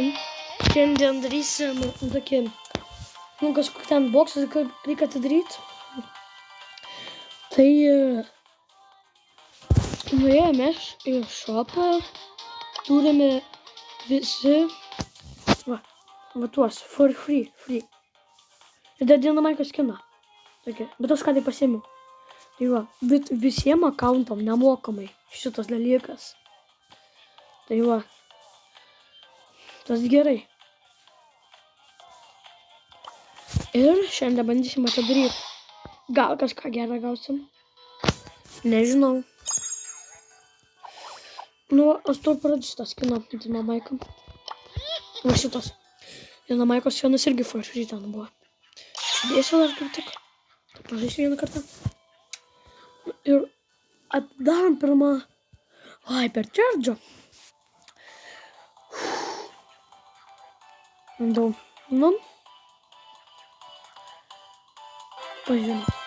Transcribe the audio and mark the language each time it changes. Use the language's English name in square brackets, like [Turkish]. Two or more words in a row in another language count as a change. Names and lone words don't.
[Lithuanian] Šiandien darysim tokį, kažkokį ten boksą, reikia atidaryti. Tai nuėjome į šopą, turime visi, va tuos, [English] for free. [Lithuanian] Ir dar Dynamite skiną. Bet aš ką tai pasiėmiau. Tai va, bet visiem akauntam nemokamai šitas dalykas. Tai va. Tas gerai. Ir šiandien bandysim atidaryti. Gal kažką gerą gausim. Nežinau. Nu, aš turiu pradžiu šitą skiną Dynamite. Va šitas. Dynamite skinas irgi [English] for free [Lithuanian] ten buvo. Sudėsiu dar kaip tik. Pažaisiu vieną kartą. Ir atidarom pirmą Hypercharge. Daug. Nu. Pažiūrėjau.